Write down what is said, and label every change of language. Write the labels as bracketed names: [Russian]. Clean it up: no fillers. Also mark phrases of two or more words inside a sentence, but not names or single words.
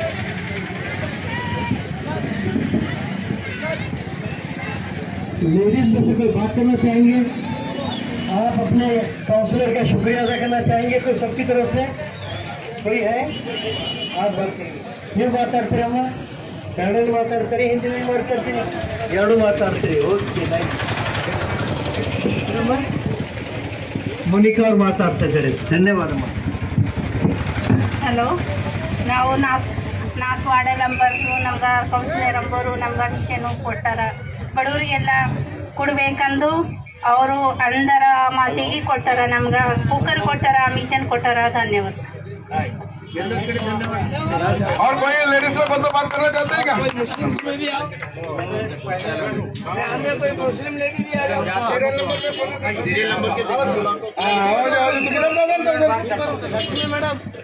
[Hindi] लेडीज में से कोई बात करना चाहेंगे? आप अपने काउंसलर का शुक्रिया अदा करना चाहेंगे तो सबकी तरफ से कोई है? आप बात करेंगे. [Kannada] ನೀವು ಮಾತಾಡ್ತೀರಮ್ಮ? ಕನ್ನಡದಲ್ಲಿ ಮಾತಾಡ್ತಾರೆ, ಹಿಂದಿಯಲ್ಲಿ ಮಾತಾಡ್ತೀನಿ, ಎರಡು ಮಾತಾಡ್ತೀರಿ. ಓಕೆ, ಮೋನಿಕಾ ಅವ್ರು ಮಾತಾಡ್ತಾ ಇದ್ದಾರೆ. ಧನ್ಯವಾದಮ್ಮ. ಹಲೋ, ನಾವು ನಾಲ್ಕು ವಾರ್ಡ್ ನಂಬರ್ಸು ನಮ್ಗೆ ಕೌನ್ಸಿಲರ್ ನಂಬರು ನಮ್ಗೆ ಮಿಷನು ಕೊಟ್ಟಾರ. ಬಡವರಿಗೆಲ್ಲ ಕೊಡ್ಬೇಕಂದು ಅವರು ಅಂದರ ಮಾತಿಗೆ ಕೊಟ್ಟಾರ. ನಮ್ಗೆ ಕುಕ್ಕರ್ ಕೊಟ್ಟಾರ, ಮಿಷನ್ ಕೊಟ್ಟಾರ. ಧನ್ಯವಾದ. [Hindi] और कोई लेडीज में बंदो बात करना चाहते हैं क्या? कोई मुस्लिम लेडी भी आ जाओ। मैडम